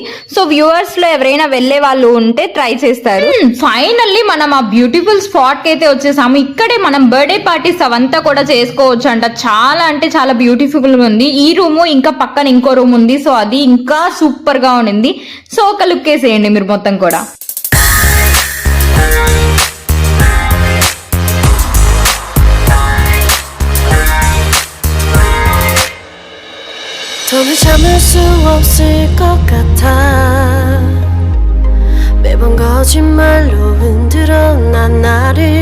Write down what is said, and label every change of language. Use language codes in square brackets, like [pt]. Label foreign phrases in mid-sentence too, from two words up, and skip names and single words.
[en] so viewers [te] లో ఎవరైనా వెళ్లే వాళ్ళు ఉంటే ట్రై చేస్తారు. ఫైనల్లీ మనం ఆ [en] beautiful spot [te] కి అయితే వచ్చేసాము. ఇక్కడే మనం [en] birthday parties [te] అవంతా కూడా చేసుకోవచ్చు అంట. చాలా అంటే చాలా బ్యూటిఫుల్ గా ఉంది. ఈ రూమ్ ఇంకా పక్కన ఇంకో రూమ్ ఉంది. సో అది ఇంకా సూపర్ గా ఉండింది. సో ఒక లుక్ వేసేయండి మీరు మొత్తం కూడా. [ko] 더는 참을 수 없을 것 같아 매번 거짓말로 흔들어 난 나를